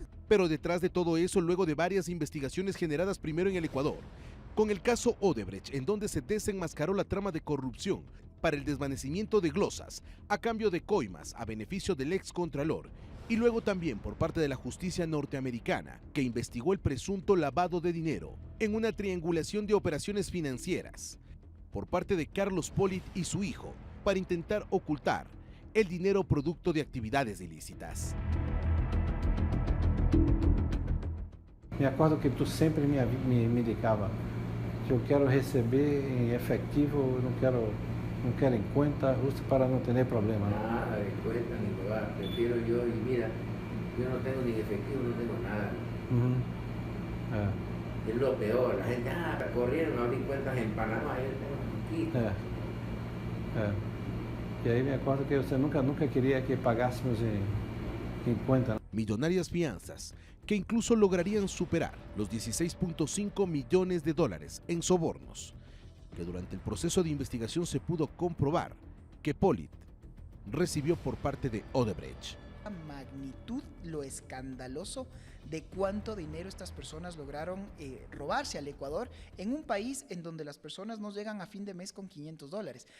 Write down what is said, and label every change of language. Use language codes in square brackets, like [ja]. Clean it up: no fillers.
[es] Pero detrás de todo eso, luego de varias investigaciones generadas primero en el Ecuador, con el caso Odebrecht, en donde se desenmascaró la trama de corrupción para el desvanecimiento de glosas a cambio de coimas a beneficio del excontralor, y luego también por parte de la justicia norteamericana, que investigó el presunto lavado de dinero en una triangulación de operaciones financieras por parte de Carlos Polit y su hijo para intentar ocultar el dinero producto de actividades ilícitas. [pt] Me acordo que tú sempre me indicava que eu quero receber em efetivo, não quero em conta, justo para não ter problema. [es] Nada de cuenta ni lugar, prefiero yo, y mira, yo no tengo ni efectivo, no tengo nada. Es lo peor, la gente, corrieron a abrir cuentas en Panamá, yo tengo aquí. [pt] E aí me acordo que você nunca queria que pagássemos em conta. [es] Millonarias fianzas que incluso lograrían superar los 16.5 millones de dólares en sobornos, que durante el proceso de investigación se pudo comprobar que Polit recibió por parte de Odebrecht. La magnitud, lo escandaloso de cuánto dinero estas personas lograron robarse al Ecuador en un país en donde las personas no llegan a fin de mes con $500.